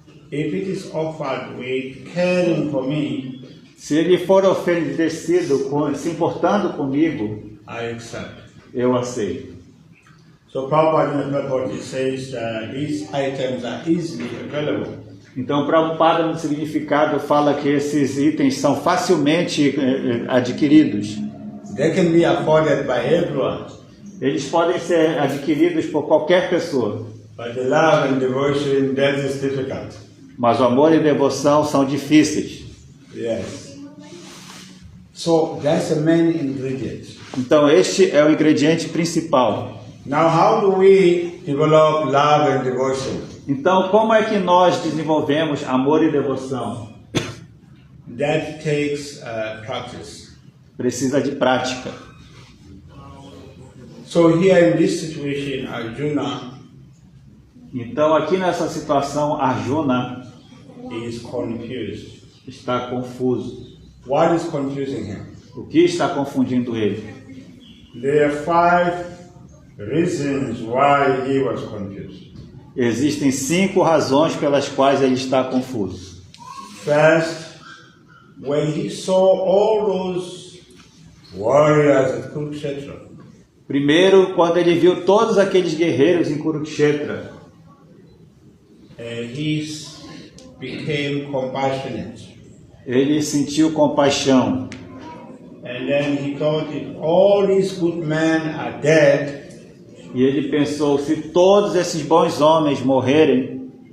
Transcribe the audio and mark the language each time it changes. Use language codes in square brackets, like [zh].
[en] if it is offered with caring for me, [pt] se ele for oferecido se importando comigo, [en] I accept. [pt] eu aceito. [en] So Prabhupada in the purport says that these items are easily available. [pt] Então, Prabhupada no significado fala que esses itens são facilmente adquiridos. [en] They can be afforded by everyone. [pt] Eles podem ser adquiridos por qualquer pessoa. [en] But the love and devotion, that is difficult. [pt] Mas o amor e a devoção são difíceis. [en] Yes. So that's the main ingredient. [pt] Então, este é o ingrediente principal. [en] Now, how do we develop love and devotion? [pt] Então, como é que nós desenvolvemos amor e devoção? [en] That takes practice. [pt] Precisa de prática. [en] So here in this situation, Arjuna [pt] Então, aqui nessa situação, Arjuna [en] is confused. [pt] está confuso. [en] What is confusing him? [pt] O que está confundindo ele? [en] There are 5 reasons why he was confused. [pt] Existem 5 razões pelas quais ele está confuso. [en] First, when he saw all those warriors at Kurukshetra, [pt] Primeiro, quando ele viu todos aqueles guerreiros em Kurukshetra, [en] he became compassionate. [pt] ele sentiu compaixão. [en] And then he thought, if all these good men are dead, [pt] E ele pensou, se todos esses bons homens morrerem,